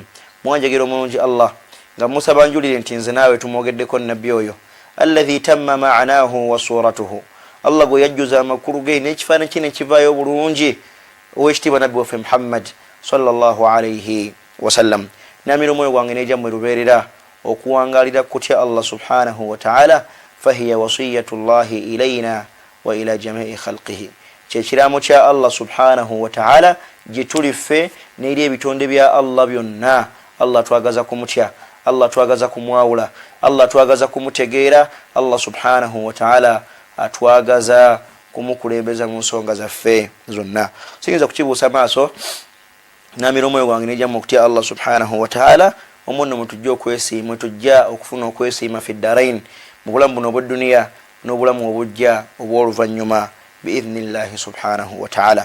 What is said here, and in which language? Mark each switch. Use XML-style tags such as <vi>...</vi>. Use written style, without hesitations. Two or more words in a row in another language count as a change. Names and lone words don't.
<lg>mwanjagiro mulungi Allah nga musaba njulire nti nze naawe tumwogeddeko nabbi oyo</lg> <ar>الذي تم معناه وصورته,</ar> <lg>Allah gwe yajjuza amakulu ge n'ekifaananyi kye ne kivaayo bulungi ow'ekitiibwa nabbi waffe Muhammad</lg> <ar>صلى الله عليه وسلم.</ar> <lg>namira omwoyo gwange n'ejammwe lubeerera okuwangalira kutya Allah</lg> <ar>سبحانه وتعالى, فهي وصية الله إلينا وإلى جميع خلقه,</ar> <lg>kyekiraamo kya Allah</lg> <ar>سبحانه وتعالى</ar> <lg>gye tuli ffe n'eri ebitonde bya Allah byonna. Allah twagaza kumutya, Allah twagaza kumwawula, Allah twagaza kumutegeera, Allah</lg> <ar>سبحانه وتعالى</ar> <lg>atwagaza kumukulembeza mu nsonga zaffe zonna. Siyinza kukibuusa maaso, namira omwoyo gwange n'ejammwe okutya Allah</lg> <ar>سبحانه وتعالى</ar> <lg>omuno mutujja okwesiima, tujja okufuna okwesiima</lg> <ar>في الدارين,</ar> <lg>mu bulamu buno obw'edduniya n'obulamu obujja obw'oluvannyuma</lg> <ar>بإذن الله سبحانه وتعالى.</ar>